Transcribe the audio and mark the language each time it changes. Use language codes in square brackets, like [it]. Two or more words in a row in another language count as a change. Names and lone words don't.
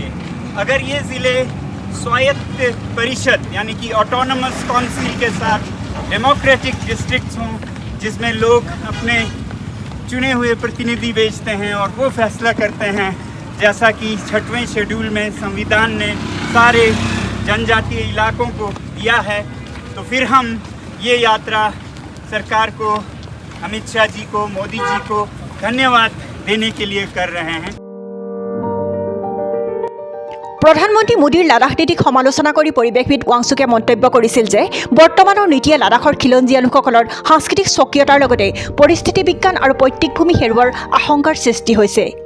[hi] अगर ये ज़िले स्वायत्त परिषद यानी कि [en] autonomous council [hi] के साथ [en] democratic districts [hi] हों, जिसमें लोग अपने चुने हुए प्रतिनिधि भेजते हैं और वो फैसला करते हैं, जैसा कि 6वें शेड्यूल में संविधान ने सारे जनजातीय इलाकों को दिया है, तो फिर हम ये यात्रा सरकार को, अमित शाह जी को, मोदी जी को धन्यवाद देने के लिए कर रहे हैं। [as] প্ৰধানমন্ত্ৰী মোদীৰ লাডাখ নীতিক সমালোচনা কৰি পৰিৱেশবিদ ৱাংচুকে মন্তব্য কৰিছিল যে বৰ্তমানৰ নীতিয়ে লাডাখৰ খিলঞ্জীয়া লোকসকলৰ সাংস্কৃতিক স্বকীয়তাৰ লগতে পৰিস্থিতি বিজ্ঞান আৰু পৈতৃক ভূমি হেৰুৱাৰ আশংকাৰ সৃষ্টি হৈছে।